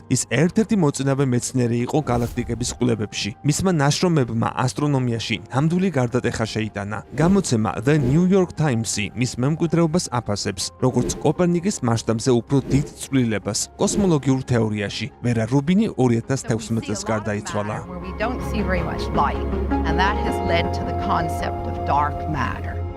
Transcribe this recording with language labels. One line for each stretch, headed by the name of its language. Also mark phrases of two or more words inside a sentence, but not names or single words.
Georgian: ის ერთ-ერთი მოწინავე მეცნიერი იყო გალაქტიკების კვლევებში. მისმა ნაშრომებმა ასტრონომიაში ნამდვილი გარდატეხა შეიტანა. გამოცემა The New York Times-ი მის მემკვიდრეობას აფასებს, როგორც კოპერნიკის მასშტაბზე უფრო დიდ ცვლილებას კოსმოლოგიურ თეორიაში. ვერა რუბინი 2016 წელს გარდაიცვალა.
English: We don't see very much light, and that has led to the concept of dark matter.